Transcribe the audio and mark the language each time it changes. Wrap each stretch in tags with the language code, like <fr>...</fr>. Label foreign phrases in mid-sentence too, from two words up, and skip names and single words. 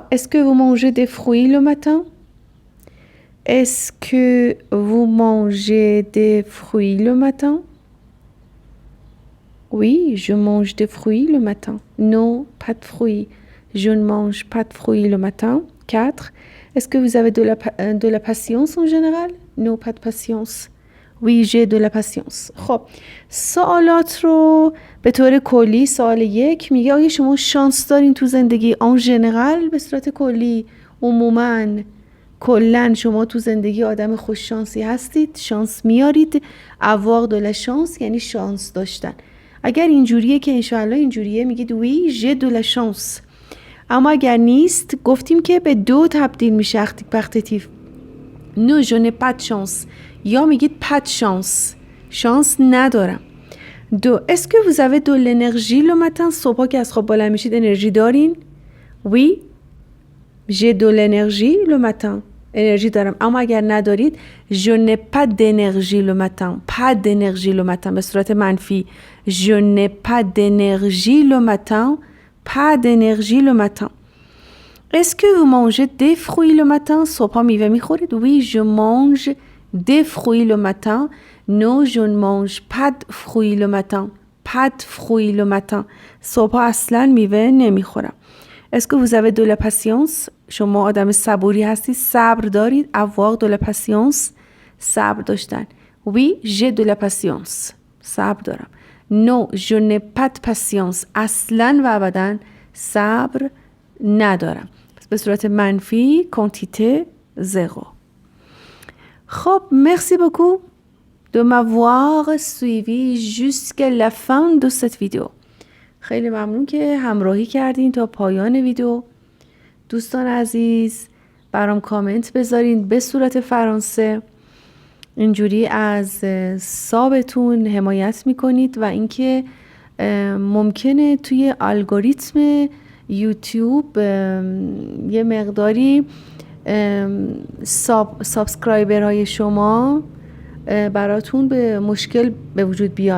<fr>Est-ce que vous mangez des fruits le matin? Est-ce que vous mangez des fruits le matin? Oui, je mange des fruits le matin. Non, pas de fruits. Je ne mange pas de fruits le matin. 4. Est-ce que vous avez de la patience en général? Non, pas de patience. Oui, j'ai de la patience.</fr> <fa>خب سوالات رو به طور کلی سوال 1 میگه آیا شما شانس دارین تو زندگی</fa> <fr>en général,</fr> <fa>به صورت کلی عموماً کلاً شما تو زندگی آدم خوش شانسی هستید، شانس میارید.</fa> <fr>avoir de la chance</fr> <fa>یعنی شانس داشتن. اگر اینجوریه که انشاءالله اینجوریه میگید</fa> <fr>oui j'ai de la chance.</fr> <fa>اما اگر نیست گفتیم که به 2 تبدیل میشه اختیف.</fa> <fr>non je n'ai pas de chance</fr> <fa>یا میگید</fa> <fr>pas de chance،</fr> <fa>شانس ندارم.</fa> <fr>2 est-ce que vous avez de l'énergie le matin؟</fr> <fa>صبح که از خواب بلند میشید انرژی دارین؟</fa> <fr>oui j'ai de l'énergie le matin،</fr> <fa>انرژی دارم. اما اگر ندارید</fa> <fr>je n'ai pas d'énergie le matin، pas d'énergie le matin</fr> <fa>به صورت منفی.</fa> <fr>je n'ai pas d'énergie le matin، pas d'énergie le matin. est-ce que vous mangez des fruits le matin؟</fr> <fa>صبح میوه میخورید؟</fa> <fr>oui je mange des fruits le matin. non je ne mange pas de fruits le matin، pas de fruits le matin.</fr> <fa>صبح اصلا میوه نمیخورم.</fa> <fr>est-ce que vous avez de la patience؟</fr> <fa>شما آدم صبوری هستید، صبر دارید.</fa> <fr>avoir de la patience،</fr> <fa>صبر داشتن.</fa> <fr>oui j'ai de la patience،</fr> <fa>صبر دارم.</fa> <fr>non je n'ai pas de patience،</fr> <fa>اصلا و ابدا صبر ندارم. به صورت منفی quantité 0.</fa> <fr>خب merci beaucoup de m'avoir suivi jusqu'à la fin de cette vidéo.</fr> <fa>خیلی ممنون که همراهی کردین تا پایان ویدیو. دوستان عزیز برام کامنت بذارین به صورت فرانسه، اینجوری از سابتون حمایت میکنید و اینکه ممکنه توی الگوریتم یوتیوب یه مقداری سابسکرایبرهای شما براتون به مشکل به وجود بیاد.</fa>